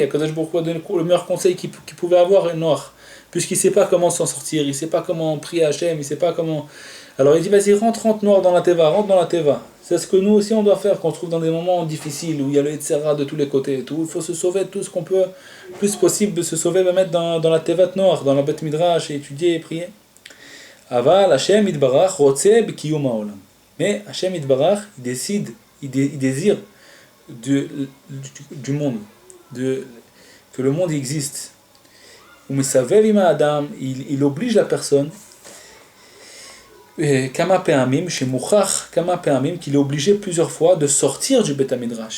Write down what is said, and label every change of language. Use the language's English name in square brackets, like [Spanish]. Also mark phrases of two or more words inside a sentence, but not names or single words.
[Hebrew] הקדוש ברוך הוא [French] a donné le meilleur conseil qu'il pouvait avoir, Noach. Puisqu'il ne sait pas comment s'en sortir, il ne sait pas comment prier à Hachem, il ne sait pas comment... Alors il dit, vas-y, rentre Noach dans la teva, rentre dans la teva. C'est ce que nous aussi on doit faire quand on se trouve dans des moments difficiles où il y a le Yetzera de tous les côtés et tout. Il faut se sauver de tout ce qu'on peut, le plus possible de se sauver, de mettre dans la [Hebrew] תיבת נח, [French] dans la [Hebrew] בית מדרש, [French] et étudier et prier. [Hebrew] אבל השם יתברך רוצה בקיום העולם. [French] Mais [Hebrew] השם יתברך, [French] il décide, il désire du monde, que le monde existe. [Hebrew] ומסבב עם אדם, [French] il oblige la personne. [Hebrew] כמה פעמים, [French] chez Mouchach, [Hebrew] כמה פעמים, [French] qu'il est obligé plusieurs fois de sortir du [Hebrew] בית מדרש.